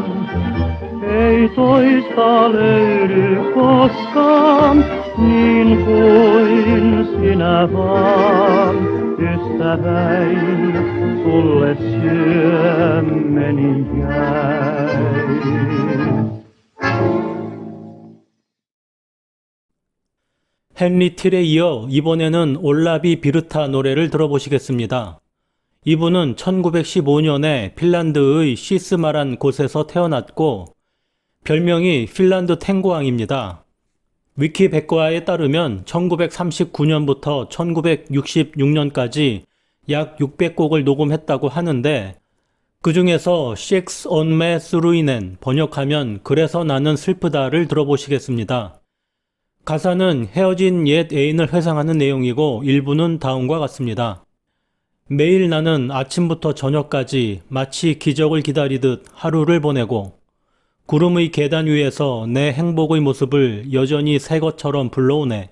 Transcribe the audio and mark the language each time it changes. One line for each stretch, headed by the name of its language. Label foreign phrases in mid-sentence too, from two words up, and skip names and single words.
Finnish: Ei toista löydy koskaan, niin kuin sinä vaan, ystäväin, sulle syömmeni jäi.
Korean: 헨리 틸에 이어 이번에는 올라비 비르타 노래를 들어보시겠습니다. 이분은 1915년에 핀란드의 시스마란 곳에서 태어났고 별명이 핀란드 탱고왕입니다. 위키백과에 따르면 1939년부터 1966년까지 약 600곡을 녹음했다고 하는데 그 중에서 Six on me 스루이넨, 번역하면 그래서 나는 슬프다를 들어보시겠습니다. 가사는 헤어진 옛 애인을 회상하는 내용이고 일부는 다음과 같습니다. 매일 나는 아침부터 저녁까지 마치 기적을 기다리듯 하루를 보내고 구름의 계단 위에서 내 행복의 모습을 여전히 새 것처럼 불러오네.